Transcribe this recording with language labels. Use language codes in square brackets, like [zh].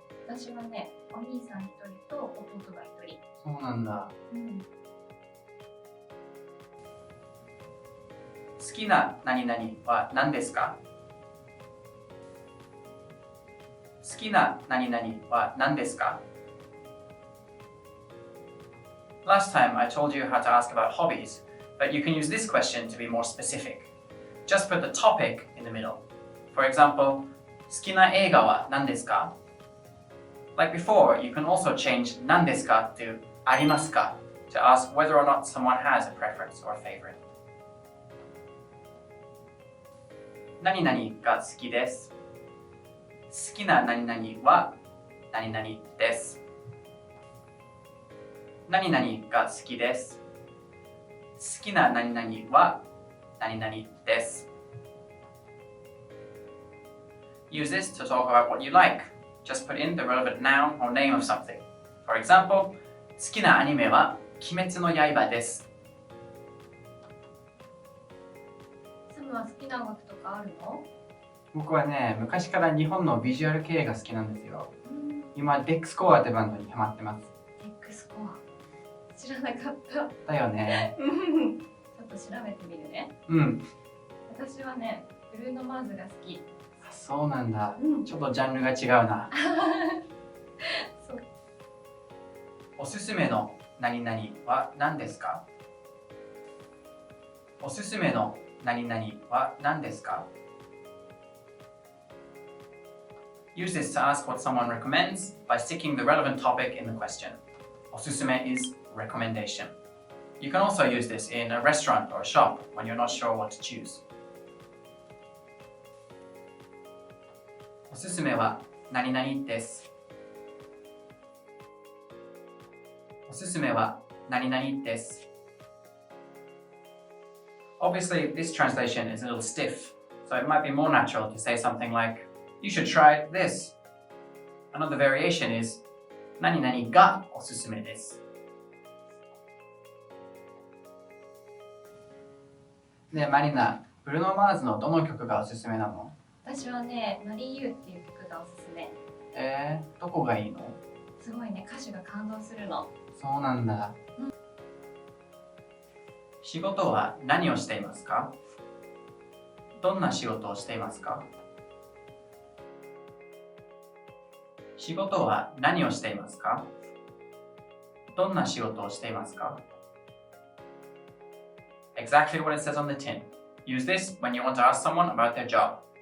[ja] 私はね、お兄さん1人と弟が1人。そうなんだ。好きな何々は何ですか？好きな何々は何ですか？ [en] Last time I told you how to ask about hobbies, but you can use this question to be more specific. Just put the topic in the middle. For example, 好きな映画は何ですか Like before, you can also change 何ですか to ありますか to ask whether or not someone has a preference or a favorite. [ja] 何々が好きです。好きな何々は何々です。何々が好きです。好きな何々は何々です。 [en] Use this to talk about what you like. Just put in the relevant noun or name of something. [ja] For example, 好きなアニメは鬼滅の刃です。サムは好きな音楽とかあるの？僕はね、昔から日本のビジュアル系が好きなんですよ。今、デックスコアってバンドにハマってます。デックスコア。知らなかった。だよね。ちょっと調べてみるね。うん。私はね、ブルーノ・マーズが好き。そうなんだ。ちょっとジャンルが違うな。そう。おすすめの何々は何ですか？おすすめの何々は何ですか？ [en] Use this to ask what someone recommends by sticking the relevant topic in the question. おすすめ is recommendation. You can also use this in a restaurant or a shop when you're not sure what to choose. [ja] おすすめは何々です。おすすめは何々です。 [en] Obviously, this translation is a little stiff, so it might be more natural to say something like, You should try this. [ja] Another variation is, 何々がおすすめです。ねえ、マリナ、ブルーノ・マーズのどの曲がおすすめなの？私はね、マリー・ユーっていう曲がおすすめ。どこがいいの？すごいね、歌詞が感動するの。そうなんだ。仕事は何をしていますか？どんな仕事をしていますか？仕事は何をしていますか？どんな仕事をしていますか？ [en] Exactly what it says on the tin. Use this when you want to ask someone about their job.